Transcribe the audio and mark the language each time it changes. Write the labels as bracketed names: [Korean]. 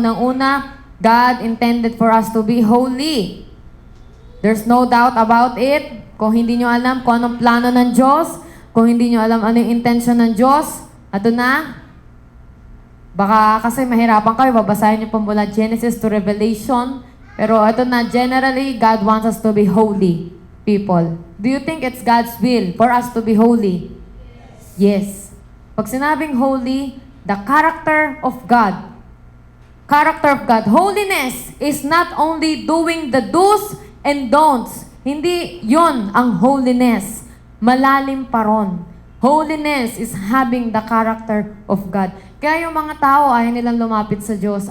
[English] Unang-una, God intended for us to be holy. There's no doubt about it. [Filipino] Kung hindi nyo alam kung anong plano ng Diyos, kung hindi nyo alam ano yung intention ng Diyos, ato na. Baka kasi mahirapan kayo, babasahin nyo pa mula Genesis to Revelation. Pero ito na, [English] generally, God wants us to be holy people. Do you think it's God's will for us to be holy? Yes. [Filipino] Pag sinabing [English] holy, the character of God. Character of God. Holiness is not only doing the do's and don'ts. [Filipino] Hindi yon ang holiness. Malalim pa ron. [English] Holiness is having the character of God. [Filipino] Kaya yung mga tao ayaw nilang lumapit sa Diyos.